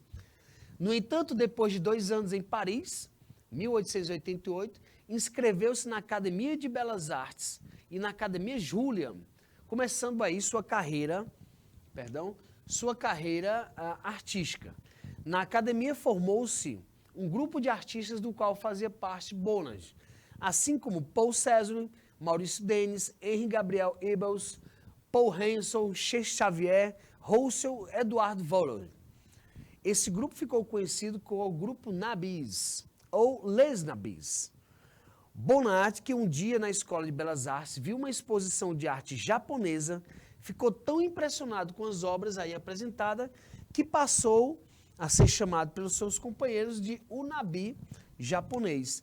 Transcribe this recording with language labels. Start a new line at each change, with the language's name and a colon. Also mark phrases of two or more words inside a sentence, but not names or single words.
Portuguese: No entanto, depois de 2 anos em Paris, 1888, inscreveu-se na Academia de Belas Artes e na Academia Julian, começando aí sua carreira artística. Na academia formou-se um grupo de artistas do qual fazia parte Bonnat, assim como Paul Cézanne, Maurice Denis, Henri Gabriel Ebels, Paul Hensel, Che Xavier, Roussel, Edouard Vollard. Esse grupo ficou conhecido como o Grupo Nabis, ou Les Nabis. Bonnat, que um dia na Escola de Belas Artes viu uma exposição de arte japonesa, ficou tão impressionado com as obras aí apresentadas que passou a ser chamado pelos seus companheiros de o Nabi japonês.